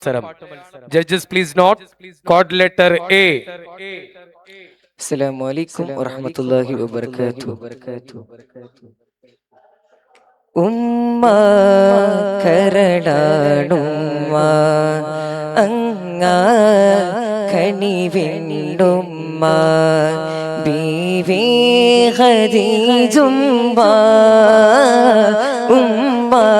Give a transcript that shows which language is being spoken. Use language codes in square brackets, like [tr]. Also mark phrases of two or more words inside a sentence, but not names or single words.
[en] Judges, please note code letter A. [ar] السلام عليكم ورحمة الله وبركاته. [ml] ഉമ്മ കരടാണുമ്മ അങ്ങ കണിവെണ്ടുമ്മ ബീവി ഖദീജുമ്മ ഉമ്മ